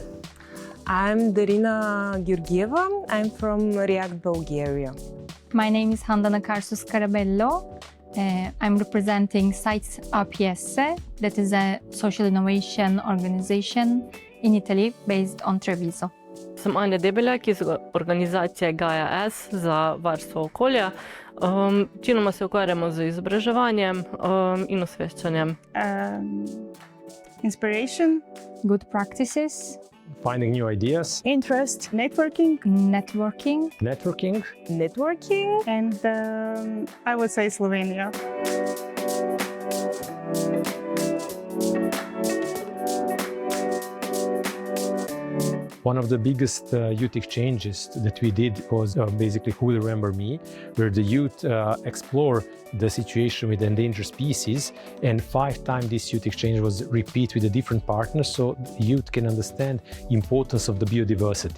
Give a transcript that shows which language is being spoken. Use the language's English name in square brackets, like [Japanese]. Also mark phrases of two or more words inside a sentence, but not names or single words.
[English] I'm Darina Georgieva. I'm from React, Bulgaria. My name is Handana Karsus Carabello. I'm representing Sites APS, that is a social innovation organization in Italy based on Treviso. [Slovenian] Sem Anja Debeljak iz organizacije Gaia S za varstvo okolja. Večinoma se ukvarjamo z izobraževanjem in osveščanjem. [English] Inspiration, Good practices, Finding new ideas, interest, networking, networking, and I would say Slovenia. One of the biggest youth exchanges that we did was basically Who Will Remember Me, where the youth explore the situation with endangered species, and 5 times this youth exchange was repeat with a different partner, so the youth can understand the importance of the biodiversity.